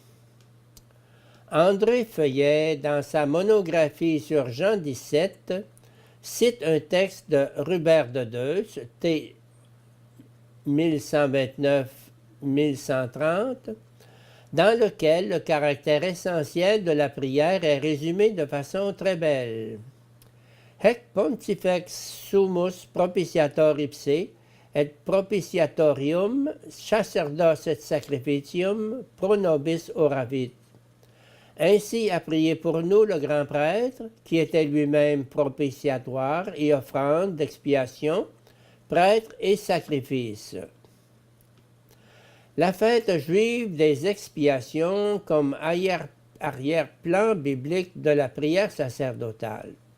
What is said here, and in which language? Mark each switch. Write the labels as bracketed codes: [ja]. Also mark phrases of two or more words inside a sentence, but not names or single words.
[fr] André Feuillet, dans sa monographie sur Jean 17, cite un texte de Rubert de Deutz, T. 1129-1130, dans lequel le caractère essentiel de la prière est résumé de façon très belle. [la] Hec pontifex sumus propitiator ipse, et propitiatorium sacerdos et sacrificium pro nobis oravit. [fr] Ainsi a prié pour nous le grand prêtre, qui était lui-même propitiatoire et offrande d'expiation, prêtre et sacrifice. La fête juive des expiations comme arrière-plan biblique de la prière sacerdotale.